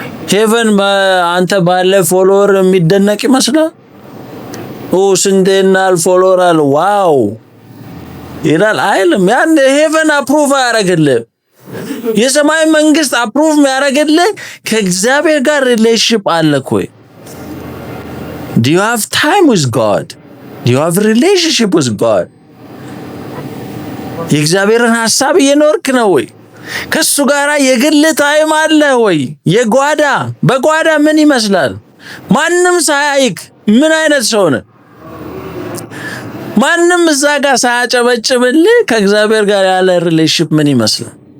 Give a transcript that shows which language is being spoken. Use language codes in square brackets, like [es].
[am] heaven አንተ ባለ ፎሎወር የሚደነቅ ይመስላል? ስንቴናል ፎሎወር አለ ዋው ይላል አይልም። ያን heaven አፕሩቭ ያደርግልህ፣ የሰማይ መንግስት አፕሩቭ ያደርግልህ ከእግዚአብሔር ጋር ሪሌሽንሺፕ አለክ ወይ? [en] do you have time with God? do you have relationship with God? [am] የእግዚአብሔርን ሐሳብ እየኖርክ ነው ወይ? ከሱ ጋራ የግል ታይም አለ ወይ? የጓዳ በጓዳ ምን ይመስላል? ማንም ሳያይክ ምን አይነት ሰው ነህ? ማንም እዛ ጋር ሳያጨበጭብልህ ከእግዚአብሔር ጋር ያለ ሪሌሽንሺፕ ምን ይመስላል?